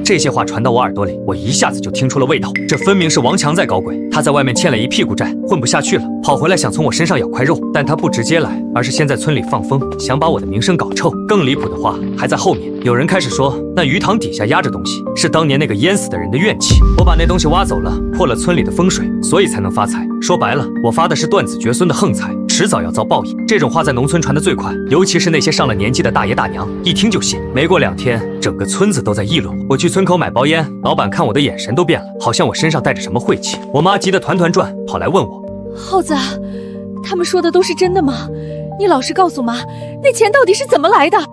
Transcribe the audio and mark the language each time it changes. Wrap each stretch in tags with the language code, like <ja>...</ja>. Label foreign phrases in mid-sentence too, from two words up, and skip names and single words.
<zh>這些話傳到我耳朵裡，我一下子就聽出了味道。這分明是王強在搞鬼，他在外面欠了一屁股債，混不下去了，跑回來想從我身上咬塊肉。但他不直接來，而是先在村裡放風，想把我的名聲搞臭。更離譜的话還在後面，有人開始說那魚塘底下壓着東西，是當年那個淹死的人的怨氣。我把那東西挖走了，破了村裡的風水，所以才能發財。說白了，我發的是斷子絕孫的横財，遲早要遭報應。這種話在農村傳得最快，尤其是那些上了年紀的大爺大娘，一聽就信。沒過2天，整個村子都在議論我。我去村口買包煙，老闆看我的眼神都變了，好像我身上帶着什麼晦氣。我媽急得團團轉，跑來問我： 耗子，他們說的都是真的嗎？你老實告訴媽，那錢到底是怎麼來的？</zh>